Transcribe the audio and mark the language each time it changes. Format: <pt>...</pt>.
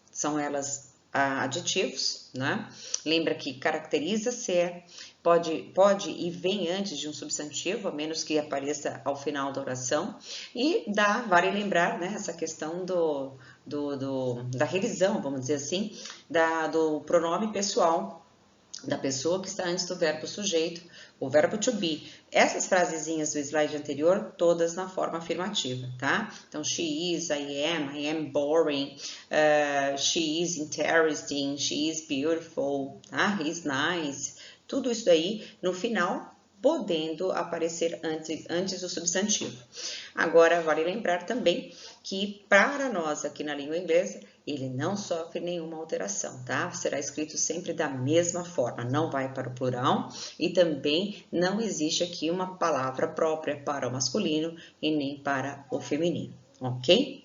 <pt>São elas adjetivos, né? Lembra que caracteriza-se, pode e vem antes de um substantivo, a menos que apareça ao final da oração. E vale lembrar, né, essa questão da revisão, vamos dizer assim, do pronome pessoal, da pessoa que está antes do verbo sujeito, o verbo to be. Essas frasezinhas do slide anterior, todas na forma afirmativa, tá?</pt> <en>Então, she is, I am boring, she is interesting, she is beautiful, tá? He is nice.</en> <pt>Tudo isso aí, no final, podendo aparecer antes do substantivo. Agora, vale lembrar também que para nós aqui na língua inglesa, ele não sofre nenhuma alteração, tá? Será escrito sempre da mesma forma, não vai para o plural e também não existe aqui uma palavra própria para o masculino e nem para o feminino, ok?</pt>